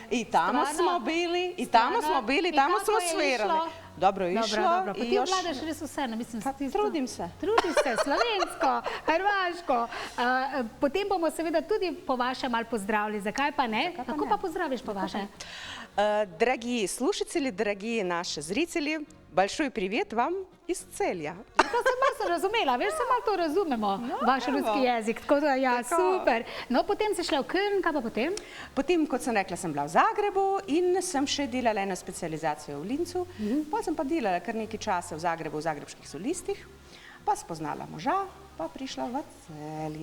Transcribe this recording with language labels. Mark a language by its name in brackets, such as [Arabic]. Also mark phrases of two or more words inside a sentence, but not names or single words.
[Croatian] I tamo smo bili, tamo smo svirali. Dobro je išlo. [Slovenian] Dobro, pa ti obvladaš res vse, mislim, [Croatian] trudim se. [Slovenian] Trudiš se, slovensko, hrvaško. Potem bomo seveda tudi po vaše malo pozdravili, zakaj pa ne? Kako pa pozdraviš po vaše? [Russian] Дорогие слушатели, дорогие наши зрители, большой привет вам из Celja. [Slovenian] To sem malo razumela, veš, samo malo to razumemo, vaš ruski jezik, tako da ja, super. No, potem si šla v Köln, kaj pa potem? Potem, kot sem rekla, sem bila v Zagrebu in sem še delala eno specializacijo v Lincu. Potem sem pa delala kar nekaj časa v Zagrebu, v Zagrebških solistih, pa spoznala moža, pa prišla v Celje.